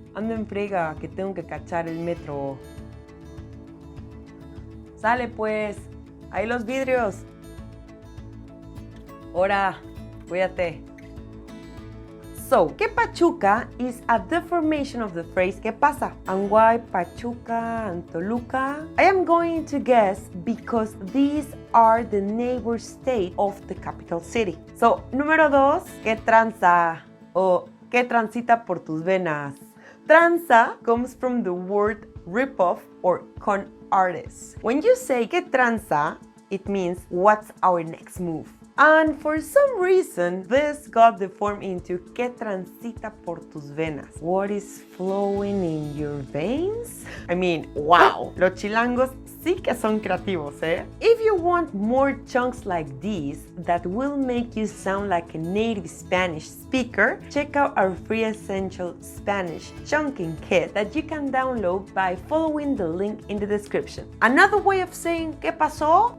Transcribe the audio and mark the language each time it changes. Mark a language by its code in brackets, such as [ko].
[es] Ando en friega, que tengo que cachar el metro. Sale pues, ahí los vidrios. Ora, cuídate. [en] So, ¿qué pachuca is a deformation of the phrase ¿qué pasa? And why Pachuca and Toluca? I am going to guess because these are the neighbor state of the capital city. [es] So, número 2, ¿qué tranza? O ¿qué transita por tus venas? [en] Tranza comes from the word rip-off or con artist. When you say ¿qué tranza?, it means what's our next move. And for some reason, this got deformed into ¿qué transita por tus venas? What is flowing in your veins? I mean, wow! [es] Los chilangos sí que son creativos, eh? [en] If you want more chunks like these that will make you sound like a native Spanish speaker, check out our free essential Spanish chunking kit that you can download by following the link in the description. Another way of saying ¿qué pasó?